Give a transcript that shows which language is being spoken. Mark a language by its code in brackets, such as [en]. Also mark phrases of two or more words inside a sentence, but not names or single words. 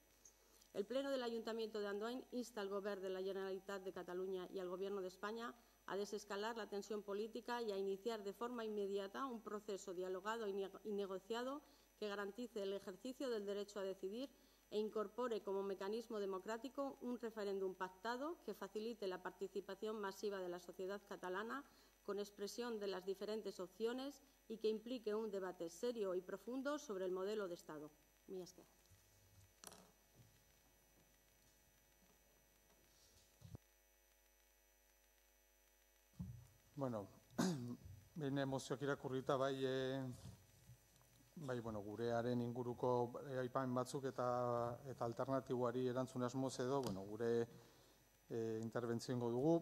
[es] El Pleno del Ayuntamiento de Andoain insta al Govern de la Generalitat de Cataluña y al Gobierno de España a desescalar la tensión política y a iniciar de forma inmediata un proceso dialogado y negociado que garantice el ejercicio del derecho a decidir e incorpore como mecanismo democrático un referéndum pactado que facilite la participación masiva de la sociedad catalana con expresión de las diferentes opciones y que implique un debate serio y profundo sobre el modelo de Estado. [eu] Mila esker. Bueno, behin emozioak irakurrita gurearen inguruko aipamen batzuk eta alternatiboari erantzun asmoz edo, gure interbentzio ingo dugu.